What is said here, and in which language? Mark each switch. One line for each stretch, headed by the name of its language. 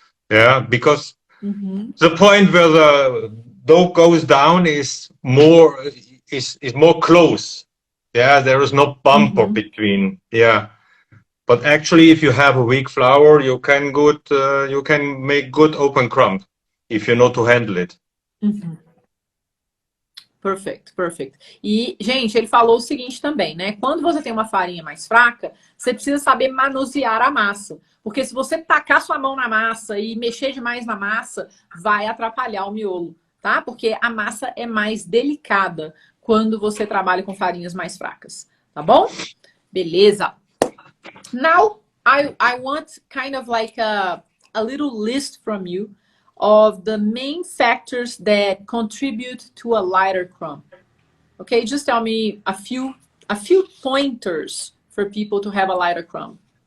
English: Yeah, because the point where the dough goes down is more close. Yeah, there is no bumper between. Yeah, but actually, if you have a weak flour, you can make good open crumb if you know to handle it. Perfect, perfect.
Portuguese: E, gente, ele falou o seguinte também, né? Quando você tem uma farinha mais fraca, você precisa saber manusear a massa. Porque se você tacar sua mão na massa e mexer demais na massa, vai atrapalhar o miolo, tá? Porque a massa é mais delicada quando você trabalha com farinhas mais fracas, tá bom? Beleza.
English: Now, I want kind of like a little list from you of the main factors that contribute to a lighter crumb. Okay, just tell me a few pointers for people to have a lighter crumb.